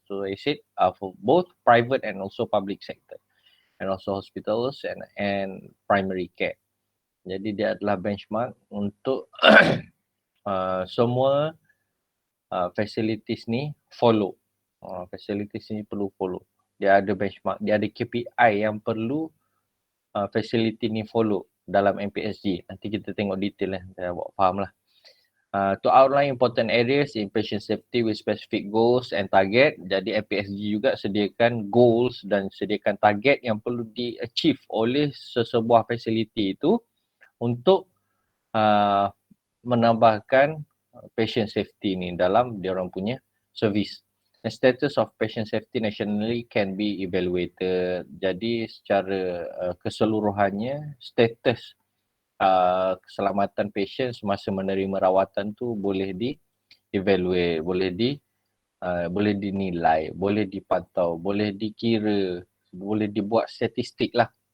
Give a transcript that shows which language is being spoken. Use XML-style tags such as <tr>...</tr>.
<en>So I said for both private and also public sector, and also hospitals and primary care.</en> <ms>Jadi dia adalah benchmark untuk semua facilities ni follow. Facilities ni perlu follow. Dia ada benchmark, dia ada KPI yang perlu facility ni follow dalam MPSG. Nanti kita tengok detail saya buat faham lah.</ms> <en>To outline important areas in patient safety with specific goals and target.</en> <ms>Jadi MPSG juga sediakan goals dan sediakan target yang perlu di-achieve oleh sesebuah facility itu untuk menambahkan patient safety ni dalam diorang punya service.</ms> <en>The status of patient safety nationally can be evaluated.</en> <ms>Jadi secara keseluruhannya status keselamatan patient semasa menerima rawatan tu boleh di-evaluate, boleh dinilai, boleh dipantau, boleh dikira, boleh dibuat statistik lah.</ms>